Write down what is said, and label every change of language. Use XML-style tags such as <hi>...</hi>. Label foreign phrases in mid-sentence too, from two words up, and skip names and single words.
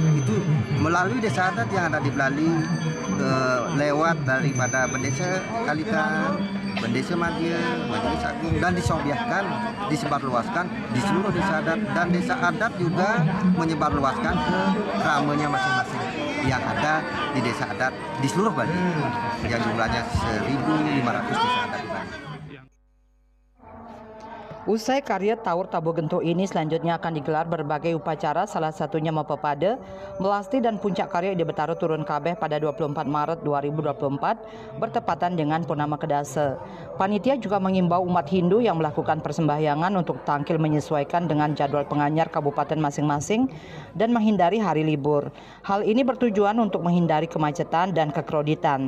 <id>Itu melalui desa adat yang ada di Bali lewat daripada Bendesa Kalitan, Bendesa Madya, Majelis Agung dan disobiahkan, disebarluaskan di seluruh desa adat dan desa adat juga menyebarluaskan ke kramanya masing-masing yang ada di desa adat di seluruh Bali yang jumlahnya 1.500 desa adat di Bali. Usai karya Tawur Tabu Gentuh ini selanjutnya akan digelar berbagai upacara, salah satunya Mapepade, melasti dan puncak karya Ide Betara Turun KB pada 24 Maret 2024 bertepatan dengan Purnama Kedase. Panitia juga mengimbau umat Hindu yang melakukan persembahyangan untuk tampil menyesuaikan dengan jadwal penganyar kabupaten masing-masing dan menghindari hari libur. Hal ini bertujuan untuk menghindari kemacetan dan kekroditan.</id>